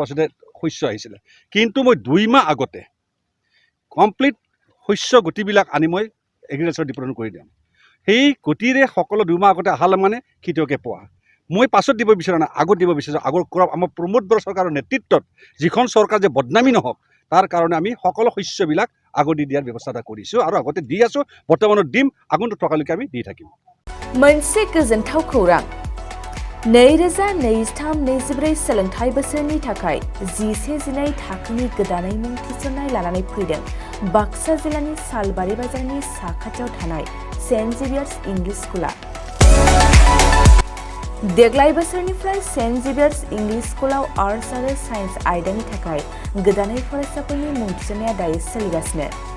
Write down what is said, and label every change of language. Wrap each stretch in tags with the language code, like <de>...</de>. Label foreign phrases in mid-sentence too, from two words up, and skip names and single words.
<as>পাছতে শস্য আহিছিলে কিন্তু মই 2 মাহ আগতে কমপ্লিট শস্য গুটিবিলাক আনি মই</as> <en>agriculture department</en> <as>কৰি দিম সেই গতিৰে সকলো 2 মাহ আগতে আহালে মানে খেতিয়কে পোৱা মই পাছত দিব বিচৰা নাই আগত দিব বিচাৰিছোঁ আগৰ আমাৰ প্ৰমোদ বৰা চৰকাৰৰ নেতৃত্বত যিখন চৰকাৰ যে বদনামী নহওক তাৰ কাৰণে আমি সকলো শস্যবিলাক আগত দি দিয়াৰ ব্যৱস্থা এটা কৰিছোঁ আৰু আগতে দি আছোঁ বৰ্তমানত দিম আগন্তুক থকালৈকে আমি দি থাকিম</as> <brx>मोनसे गोजोनथाव खौरां 2023-24 सोलोंथाइ बोसोरनि थाखाय 11-12 थाखोनि गोदानै मुं थिसननाय लानानै फैदों बाक्सा जिल्लानि सालबारि बाजारनि साखाथियाव थानाय सेन्ट जेभियार्स इंलिश स्कुला देग्लाय बोसोरनिफ्राय सेन्ट जेभियार्स इंलिश स्कुलाव आर्ट्स आरो साइन्स आयदानि थाखाय गोदानै फरायसाफोरनि मुं थिसननाया दायो सोलिगासिनो</brx>